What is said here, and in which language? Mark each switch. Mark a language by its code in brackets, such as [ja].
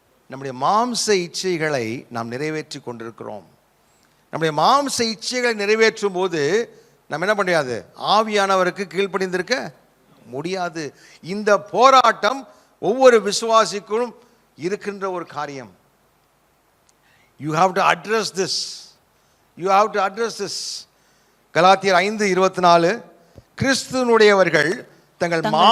[ta] நம்முடைய மாம்ச இச்சைகளை நாம் நிறைவேற்றி கொண்டிருக்கிறோம். நம்முடைய மாம்ச இச்சைகளை நிறைவேற்றும் போது நம்ம என்ன முடியாது? ஆவியானவருக்கு கீழ்ப்படிந்திருக்க முடியாது. இந்த போராட்டம் ஒவ்வொரு விசுவாசிக்கும் இருக்கின்ற ஒரு காரியம். [en] You have to address this. You have to address this. [ta] கலாத்தியர் 5:24 கிறிஸ்துவனுடையவர்கள் தங்கள்